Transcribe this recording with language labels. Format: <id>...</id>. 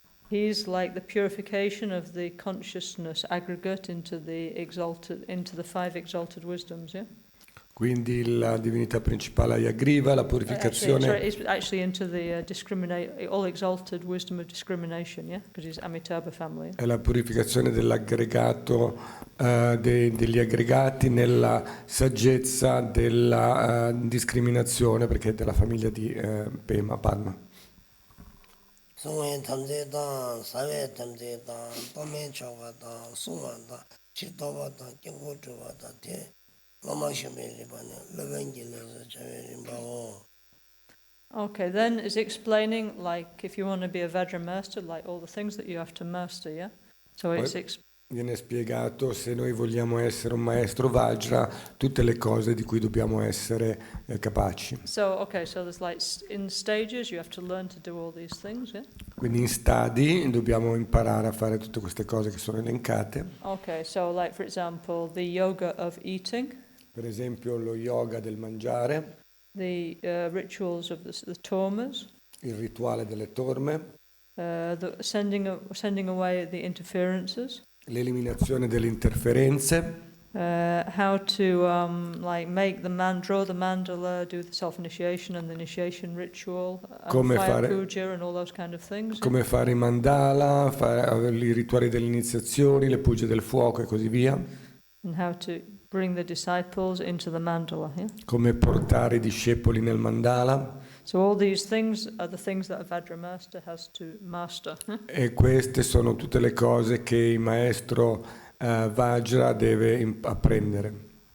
<en>He's like the purification of the consciousness aggregate into the 5 exalted wisdoms, yeah?</en> <it>Quindi la divinità principale Hayagriva, la purificazione...</it> <en>It's actually into the all exalted wisdom of discrimination, yeah? Because he's Amitabha family.</en> <it>È la purificazione dell'aggregato, degli aggregati nella saggezza della discriminazione, perché è della famiglia di Pema, Padma. 송에 탐제다 사회 탐제다 도면초가다 수만다 지도바다 경고주바다 대 로마시메리바네 레벤길에서 저리바오</it> <en>Okay, then is explaining like if you want to be a Vajra master, like all the things that you have to master, yeah? So it's</en> <it>Viene spiegato se noi vogliamo essere un maestro Vajra, tutte le cose di cui dobbiamo essere capaci.</it> <en>So there's like in stages you have to learn to do all these things, yeah?</en> <it>Quindi in stadi dobbiamo imparare a fare tutte queste cose che sono elencate.</it> <en>Okay, so like for example, the yoga of eating,</en> <it>Per esempio lo yoga del mangiare,</it> <en>the rituals of the tormas,</en> <it>il rituale delle torme,</it> <en>the sending away the interferences,</en> <it>l'eliminazione delle interferenze,</it> <en>how to make draw the mandala, do the self-initiation and the initiation ritual, fire puja and all those kind of things.</en> <it>Come fare i mandala, fare i rituali delle iniziazioni, le puge del fuoco e così via.</it> <en>And how to bring the disciples into the mandala. Yeah?</en> <it>Come portare i discepoli nel mandala.</it> <en>So all these things are the things that a Vajra master has to master.</en> <it>E queste sono tutte le cose che il maestro Vajra deve apprendere.</it>